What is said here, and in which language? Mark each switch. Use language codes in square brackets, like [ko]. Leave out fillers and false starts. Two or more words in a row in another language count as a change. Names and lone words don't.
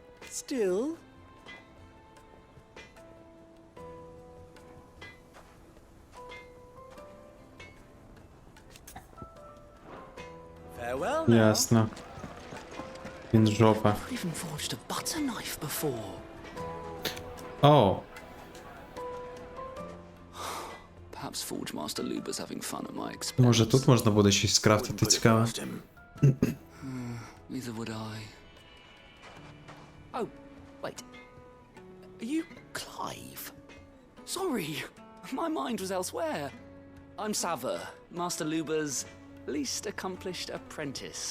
[en] Still? Farewell now. [uk] Ясно. Він жопа. [en] I've even forged a butter knife before. [uk] О, [en] Perhaps Forge Master Luber's having fun at my expense. [uk] може тут можна буде щось скрафтити цікаве. [en] Neither would I. Oh, wait. Are you Clive? Sorry, my mind was elsewhere. I'm Sava, Master Luber's least accomplished apprentice.